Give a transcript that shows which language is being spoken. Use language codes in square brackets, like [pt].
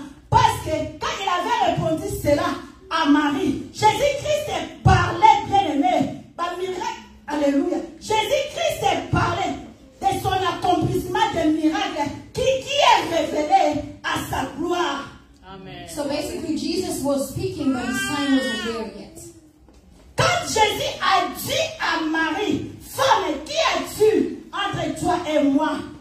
[fr] Parce que quand il avait répondu cela à Marie, Jésus-Christ parlait, bien-aimé. Alléluia. Jésus-Christ parlait de son accomplissement de miracle qui est révélé à sa gloire. Amen. [en] So basically, Jesus was speaking, but his time wasn't there yet. [fr] Quand Jésus a dit à Marie, femme, qui as-tu entre toi et moi?